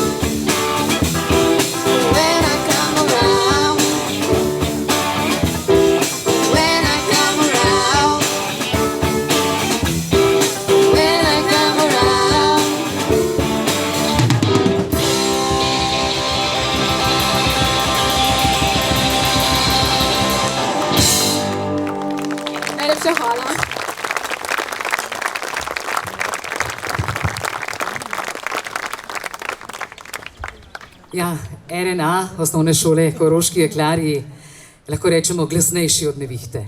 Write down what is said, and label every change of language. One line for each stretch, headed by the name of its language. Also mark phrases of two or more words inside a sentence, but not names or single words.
English: When I come around. When I come around. When I come around.
Slovenian: Najlepša hvala. Ja, RNA, osnovne šole Koroški jeklarji, lahko rečemo glasnejši od nevihte.